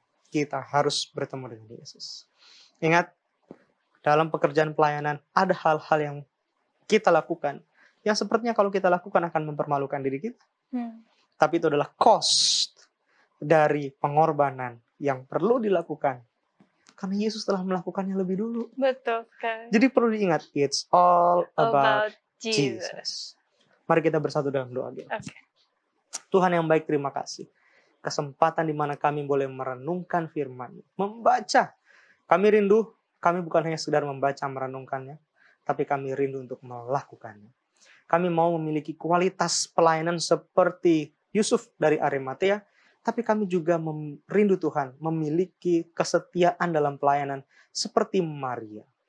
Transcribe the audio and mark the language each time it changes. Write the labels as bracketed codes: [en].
[id] Kita harus bertemu dengan Yesus. Ingat, dalam pekerjaan pelayanan ada hal-hal yang kita lakukan yang sepertinya kalau kita lakukan akan mempermalukan diri kita. Tapi itu adalah cost dari pengorbanan yang perlu dilakukan. Karena Yesus telah melakukannya lebih dulu. Betul kan. Jadi perlu diingat, [en] it's all about Jesus. [id] Mari kita bersatu dalam doa. Tuhan yang baik, terima kasih. Kesempatan di mana kami boleh merenungkan firman-Mu, membaca. Kami rindu, kami bukan hanya sekedar membaca merenungkannya, tapi kami rindu untuk melakukannya. Kami mau memiliki kualitas pelayanan seperti Yusuf dari Arimatea, tapi kami juga rindu Tuhan memiliki kesetiaan dalam pelayanan seperti Maria.